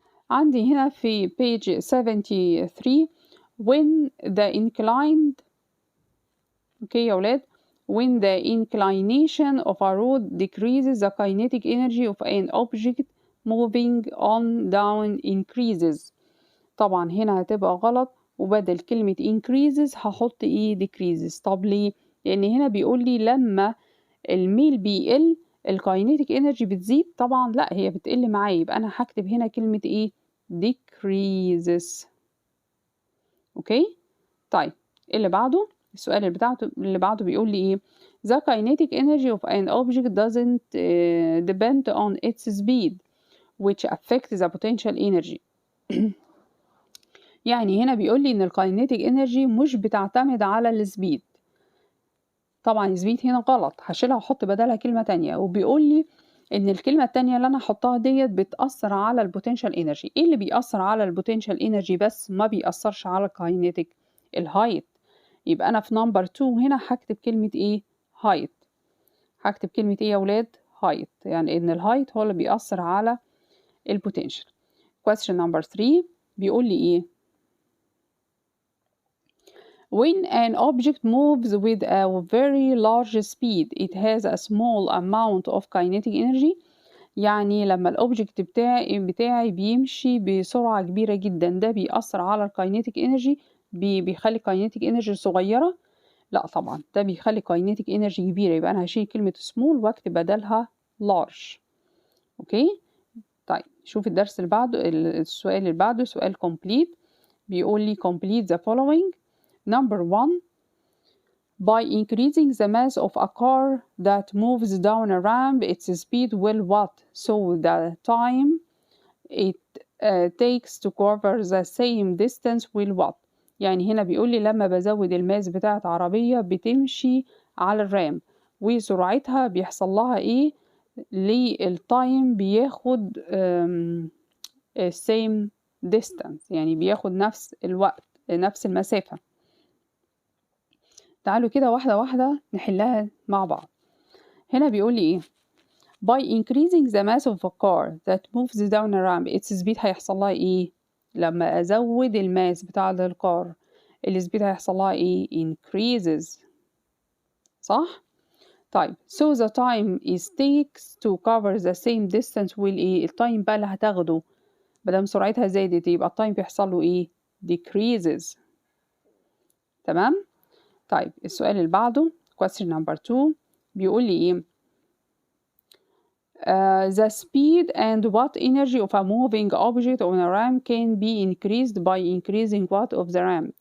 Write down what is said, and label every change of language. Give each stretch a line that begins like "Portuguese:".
Arabic: عندي هنا في
English: page 73 when the inclined
Arabic: أوكي يا ولاد
English: when the inclination of a rod decreases the kinetic energy of an object moving on down increases.
Arabic: طبعا هنا هتبقى غلط وبدل كلمة increases هحط ايه decreases. طب ليه؟ لأن هنا بيقول لي لما الميل بيقل الكاينيتيك انرجي بتزيد. طبعا لا هي بتقل معايا يبقى أنا هكتب هنا كلمة ايه decreases. اوكي طيب اللي بعده السؤال اللي بعده بيقول لي ايه
English: the kinetic energy of an object doesn't depend on its speed which affects the potential energy.
Arabic: يعني هنا بيقول لي ان الكاينيتيك انرجي مش بتعتمد على السبيد. طبعا السبيد هنا غلط هشيلها واحط بدلها كلمة تانية وبيقول لي ان الكلمة التانية اللي انا هحطها ديت بتأثر على البوتنشال انرجي. ايه اللي بيأثر على البوتنشال انرجي بس ما بيأثرش على الكاينيتيك؟ الهايت. يبقى انا في نمبر 2 هنا هكتب كلمة ايه هايت. هكتب كلمة ايه يا ولاد هايت، يعني ان الهايت هو اللي بيأثر على البوتنشال.
English: question number 3
Arabic: بيقول لي ايه
English: when an object moves with a very large speed it has a small amount of kinetic energy.
Arabic: يعني لما الاوبجكت بتاعي بيمشي بسرعة كبيرة جدا ده بيأثر على الكاينيتيك انرجي بيخلي الكاينيتيك انرجي صغيرة؟ لا طبعا ده بيخلي كاينيتيك انرجي كبيرة. يبقى انا هشيل كلمة small واكتب بدلها large. اوكي طيب شوف الدرس اللي بعده السؤال اللي بعده سؤال complete. بيقول لي
English: complete the following. number 1 by increasing the mass of a car that moves down a ramp its speed will what so the time it takes to cover the same distance will what.
Arabic: يعني هنا بيقول لي لما بزود الماس بتاعت عربية بتمشي على الرام وسرعتها بيحصل لها ايه للتايم بياخد same distance يعني بياخد نفس الوقت نفس المسافة. تعالوا كده واحدة واحدة نحلها مع بعض. هنا بيقول لي ايه
English: by increasing the mass of a car that moves down a ramp its speed
Arabic: هيحصل لها ايه لما ازود الماس بتاع الكار السبيد هيحصل لها ايه increases صح. طيب
English: so the time is takes to cover the same distance will
Arabic: ايه التايم بقى اللي هتاخده مادام سرعتها زادت يبقى التايم بيحصل له ايه decreases. تمام. طيب السؤال اللي بعده
English: question number 2
Arabic: بيقول لي ايه
English: the speed and what energy of a moving object on a ramp can be increased by increasing what of the ramp.